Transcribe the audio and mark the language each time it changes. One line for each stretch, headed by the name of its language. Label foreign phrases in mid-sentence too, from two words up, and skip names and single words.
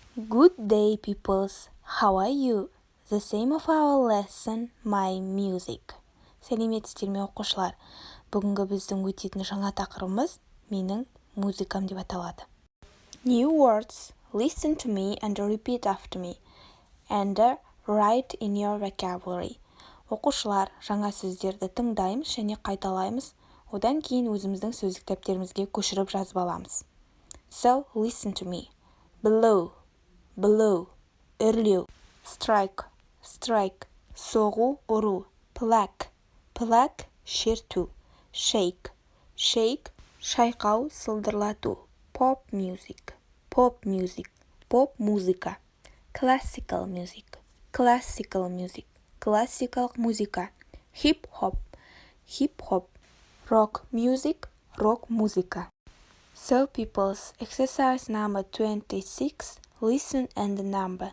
English: Good day, peoples. How are you? The same of our lesson, my music.
Kazakh: Сәлеметсіздер ме оқушылар? Бүгінгі біздің өтетін жаңа тақырыбымыз менің музыкам деп аталады.
English: New words. Listen to me and repeat after me. And write in your vocabulary.
Kazakh: Оқушылар, жаңа сөздерді тыңдаймыз және қайталаймыз. Одан кейін өзіміздің сөздік кітаптерімізге көшіріп жазып аламыз.
English: So, listen to me. Blow. Blow,
Kazakh: үрлеу.
English: Strike, strike,
Kazakh: соғу, ұру.
English: Pluck, pluck, шерту. Shake, shake,
Kazakh: шайқау, сылдырлату.
English: Pop music, pop music,
Kazakh: pop музыка.
English: Classical music, classical music,
Kazakh: классикалық музыка.
English: Hip hop, hip hop. Rock music,
Kazakh: rock музыка.
English: So, peoples, exercise number 26. Listen and number.